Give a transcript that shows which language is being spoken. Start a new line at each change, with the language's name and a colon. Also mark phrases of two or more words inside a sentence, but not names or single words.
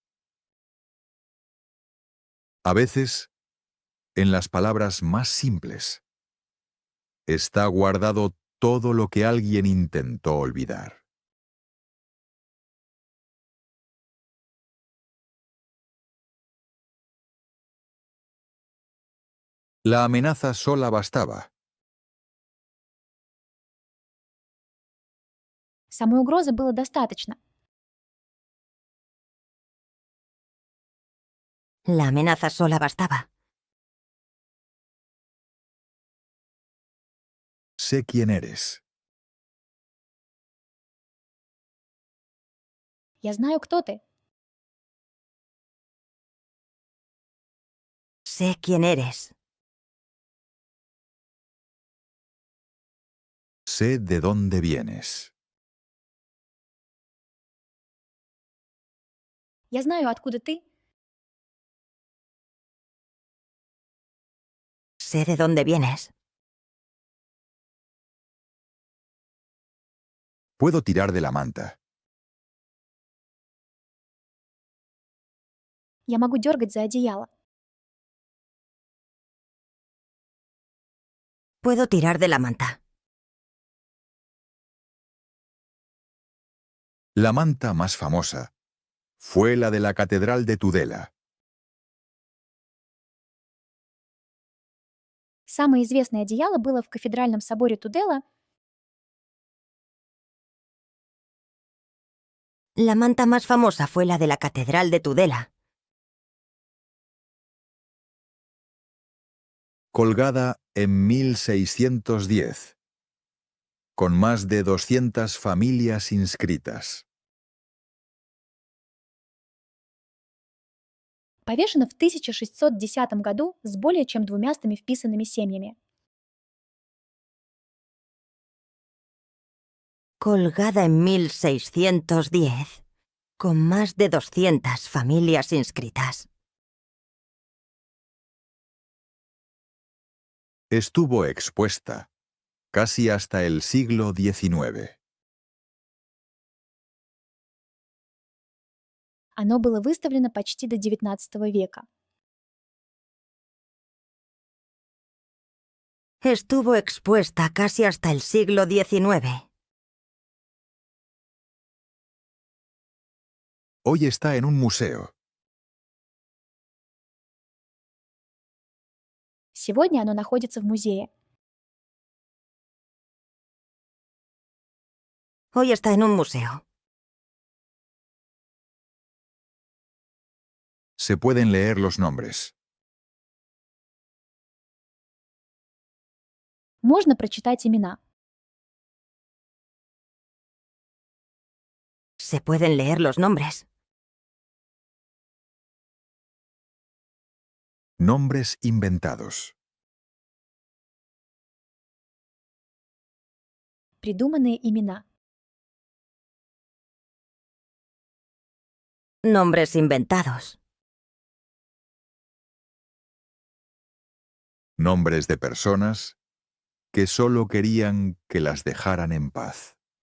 Spanish: A veces, en las palabras más simples, está guardado todo lo que alguien intentó olvidar. La amenaza sola bastaba.
Russian: Самой угрозы было достаточно.
Spanish: La amenaza sola bastaba. Sé quién eres.
Russian: Я знаю, кто ты.
Spanish: Sé quién eres. Sé de dónde vienes.
Russian: Я знаю, откуда ты.
Spanish: Sé de dónde vienes. Puedo tirar de la manta.
Russian: Я могу дергать за одеяло.
Spanish: Puedo tirar de la manta. La manta más famosa fue la de la Catedral de Tudela.
Russian: Самое известное одеяло было в кафедральном соборе Тудела.
Spanish: La manta más famosa fue la de la Catedral de Tudela, Colgada en 1610, con más de 200 familias inscritas.
Russian: Повешена в 1610 году с более чем 200 вписанными семьями.
Spanish: colgada en 1610, con más de 200 familias inscritas. Estuvo expuesta casi hasta el siglo XIX.
Russian: Оно было выставлено почти до XIX века.
Spanish: Estuvo expuesta casi hasta el siglo XIX. Hoy está en un museo.
Russian: Сегодня оно находится в музее.
Spanish: Hoy está en un museo. Se pueden leer los nombres.
Russian: Можно прочитать имена.
Spanish: Se pueden leer los nombres. Nombres inventados.
Russian: Придуманные имена.
Spanish: Nombres inventados. Nombres de personas que solo querían que las dejaran en paz.